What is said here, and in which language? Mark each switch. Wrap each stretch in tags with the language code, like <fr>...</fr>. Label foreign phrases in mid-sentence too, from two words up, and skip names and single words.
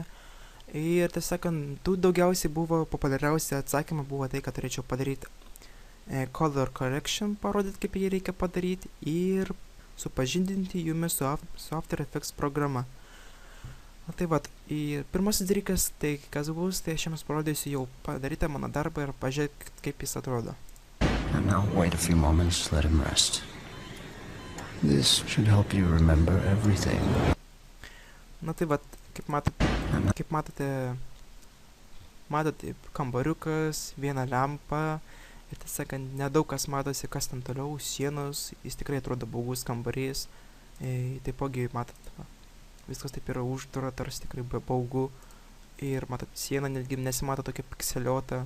<lt>Ir tiesąkant, daugiausiai buvo populiariausi atsakymai buvo tai, kad turėčiau padaryti</lt> <en>color correction,</en> <lt>parodyti kaip jį reikia padaryti ir supažindinti jumis su After Effects programa. Tai vat, pirmasis dalykas, tai kas bus, tai aš jums parodysiu jau padarytą mano darbą ir pažiūrėk, kaip jis atrodo.</lt> <en>And now wait a few moments, let him rest. This should help you remember everything.</en> <lt>Na tai vat, kaip matote, kambariukas, viena lempa ir tiesąkant, nedaug kas matosi, kas ten toliau, sienos, jis tikrai atrodo baugus kambarys, taipogi matot, viskas taip yra uždara, tarsi tikrai baugu ir matot, siena netgi nesimato tokia pikseliuota.</lt>